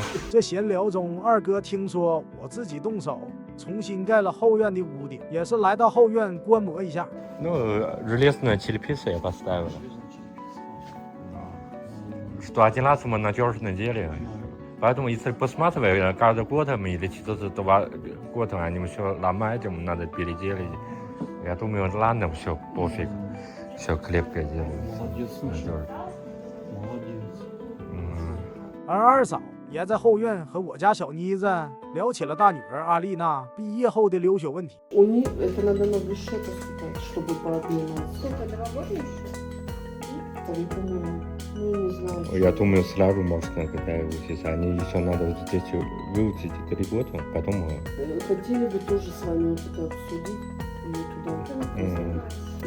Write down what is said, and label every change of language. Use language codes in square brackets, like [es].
[zh] 這閒聊中，二哥聽說我自己動手重新蓋了後院的屋頂，也是來到後院觀摩一下。 [ru] Ну, железная черепица я поставила. Что 11 мы надежно делали. Поэтому если посматривать, каждый год или через 2 года они все ломают, надо переделать. Я думаю, ладно, все пофиг. Все крепко делают. Молодец, слушай. Надежно. Молодец. [zh] 而二嫂也在後院和我家小妮子聊起了大女兒阿麗娜畢業後的留學問題。 [ru] У них это надо на высшее поступать, чтобы по обмену. Сколько, 2 года еще? 3, по-моему. Ну, не знаю. Я думаю, сразу можно, когда учиться. Они еще надо вот здесь выучить 3 года, потом... Хотели бы тоже с вами вот это обсудить. Ее туда.